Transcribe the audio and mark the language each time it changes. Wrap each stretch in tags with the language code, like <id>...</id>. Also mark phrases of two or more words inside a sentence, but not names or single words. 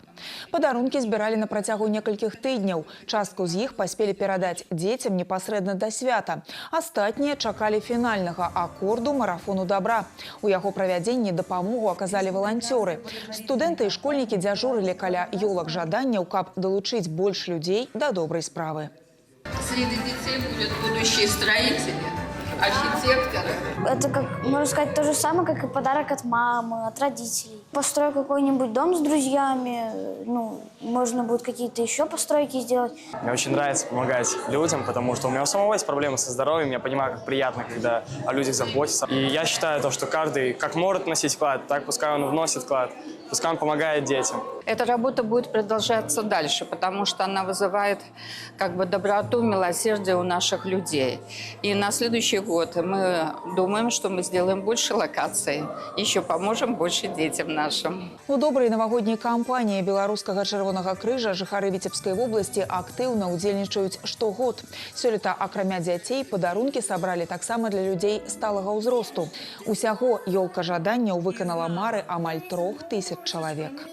<be>Падарункі збіралі на працягу некалькіх тыдняў. Частку з іх паспелі перадаць дзецям непасрэдна да свята. Астатнія чакалі фінальнага акорду марафону добра. У яго правядзенні дапамогу аказалі валанцёры. Студэнты і школьнікі дзяжурылі каля ёлак жаданняў, каб далучыць больш людзей да добрай справы.</be> <ru>Среди детей будут будущие строители, архитекторы. Это, можно сказать, то же самое, как и подарок от мамы, от родителей. Построю какой-нибудь дом с друзьями, ну, можно будет какие-то еще постройки сделать. Мне очень нравится помогать людям, потому что у меня у самого есть проблемы со здоровьем. Я понимаю, как приятно, когда о людях заботятся. И я считаю, что каждый как может вносить вклад, так пускай он вносит вклад. Пускай он помогает детям. Эта работа будет продолжаться дальше, потому что она вызывает доброту, милосердие у наших людей. И на следующий год мы думаем, что мы сделаем больше локаций, еще поможем больше детям нашим.</ru> <be>У добрай навагодняй кампаніі беларускага чырвонага крыжа жыхары Віцебскай вобласці актыўна ўдзельнічаюць штогод. Сёлета, акрамя дзяцей, падарункі сабралі таксама для людзей сталага ўзросту. Усяго «Ёлка жаданняў» выканала мары амаль 3000 чалавек.</be>